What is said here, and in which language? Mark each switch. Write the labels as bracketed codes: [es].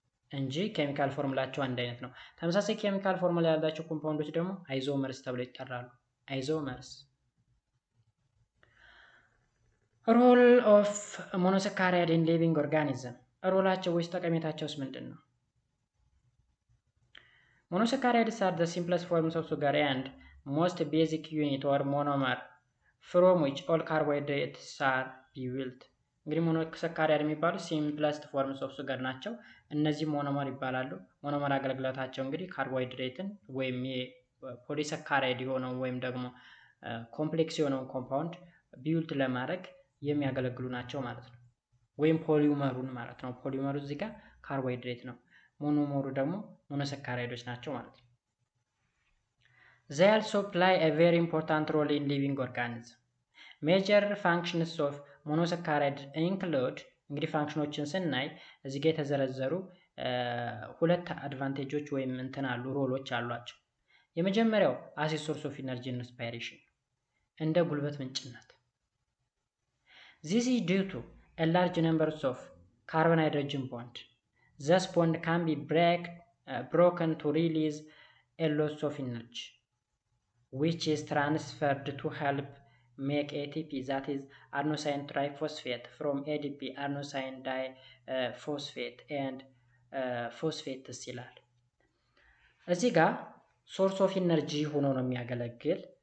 [am] እንጂ ኬሚካል ፎርሙላቸው አንድ አይነት ነው። ተመሳሳይ ኬሚካል ፎርሙላ ያላቸው ኮምፓውንዶች ደግሞ አይዞመርስ ተብለው ይጠራሉ። አይዞመርስ። ሮል ኦፍ ሞኖሳካራይድ ኢን ሊቪንግ ኦርጋኒዝም፣ ሮላቸው ወይስ ጠቀሜታቸውስ ምንድን ነው? [en] Monosaccharides are the simplest forms of sugar and most basic unit or monomer from which all carbohydrates are built. [am] እንግዲህ ሞኖሳካራይድ የሚባሉ ሲምፕለስት ፎርምስ ኦፍ ሱገር ናቸው። እነዚህ ሞኖመር ይባላሉ። ሞኖመር አገልግሎታቸው እንግዲህ ካርቦሃይድሬትን ወይም የፖሊሳካራይድ የሆነው ወይም ደግሞ ኮምፕሌክስ የሆነውን ኮምፓውንድ ቢውልት ለማድረግ የሚያገለግሉ ናቸው ማለት ነው። ወይም ፖሊመሩን ማለት ነው። ፖሊመሩ እዚህ ጋር ካርቦሃይድሬት ነው። ሞኖመሩ ደግሞ ሞኖሳካራይዶች ናቸው ማለት ነው። [en] They also play a very important role in living organisms. Major functions of monosaccharide include [am] እንግዲህ ፋንክሽኖችን ስናይ እዚህ ጋር የተዘረዘሩ ሁለት አድቫንቴጆች ወይም እንትን አሉ ሮሎች አሏቸው። [en] የመጀመሪያው as a source of energy and inspiration፣ [am] እንደ ጉልበት ምንጭነት። [en] This is due to a large number of carbon hydrogen bond. This bond can be broken to release a loss of energy, which is transferred to help make ATP, that is adenosine triphosphate, from ADP adenosine diphosphate and phosphates [am] ይላል። እዚህ ጋር ሶርስ ኦፍ ኢነርጂ ሆኖ ነው የሚያገለግል